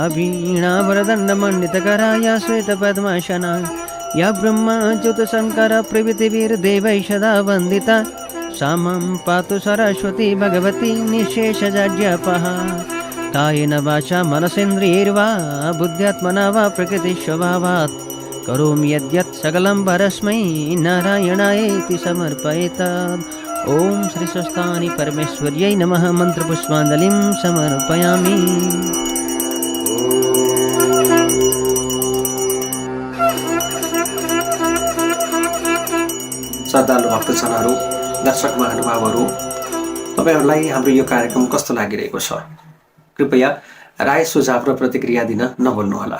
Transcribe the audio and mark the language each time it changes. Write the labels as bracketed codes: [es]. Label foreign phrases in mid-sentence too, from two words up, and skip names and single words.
[sa] वीणावरदण्डमण्डितकरा या श्वेतपद्मासना या ब्रह्माच्युतशङ्करप्रभृतिभिर्देवैः सदा वन्दिता सा मां पातु सरस्वती भगवती निःशेषजाड्यापः कायेन वाचा मनसेन्द्रियैर्वा बुद्ध्यात्मना वा प्रकृतिस्वभावात् करोमि यद्यत् सकलं परस्मै नारायणायेति समर्पयेत्। ॐ श्रीस्वस्थानि परमेश्वर्यै नमः। मन्त्रपुष्पाञ्जलिं समर्पयामि। [ne] श्रद्धालु भक्तजनहरू, दर्शक महानुभावहरू, तपाईँहरूलाई हाम्रो यो कार्यक्रम कस्तो लागिरहेको छ? कृपया राय सुझाव र प्रतिक्रिया दिन नभुल्नुहोला।